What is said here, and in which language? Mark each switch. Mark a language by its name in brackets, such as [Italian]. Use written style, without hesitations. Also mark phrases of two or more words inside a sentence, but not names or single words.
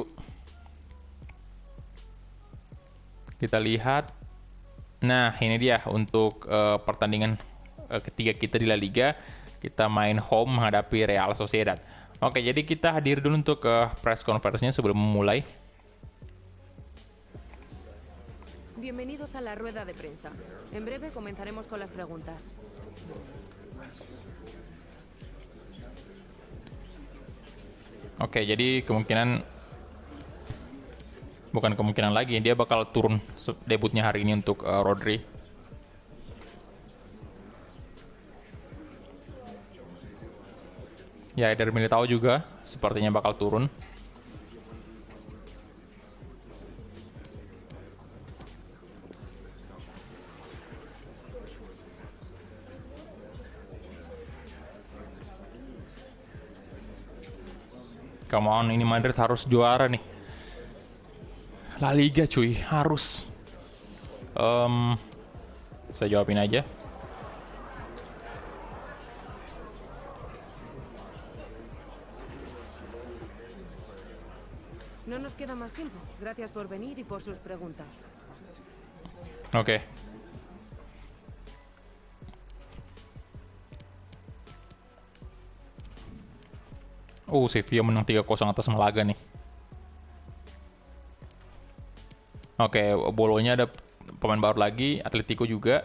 [Indonesian] Kita lihat. Nah, ini dia untuk pertandingan ketiga kita di La Liga. Kita main home menghadapi Real Sociedad. Oke, jadi kita hadir dulu untuk [English] press conference- [Indonesian] nya sebelum memulai. [Spanish] Bienvenidos a la rueda de prensa. En breve comenzaremos con las preguntas. [Indonesian] Oke, jadi kemungkinan Bukan kemungkinan lagi, dia bakal turun debutnya hari ini untuk Rodri. Ya, Eder Militao juga sepertinya bakal turun. [English] Come on, [Indonesian] ini Madrid harus juara nih. La Liga cuy, harus. Saya jawabin aja. [Spanish] No nos queda más tiempo. Gracias por venir y por sus preguntas. [Indonesian] Oke. Sevilla menang 3-0 atas Malaga nih. Oke, Bolonya ada pemain baru lagi, Atletico juga.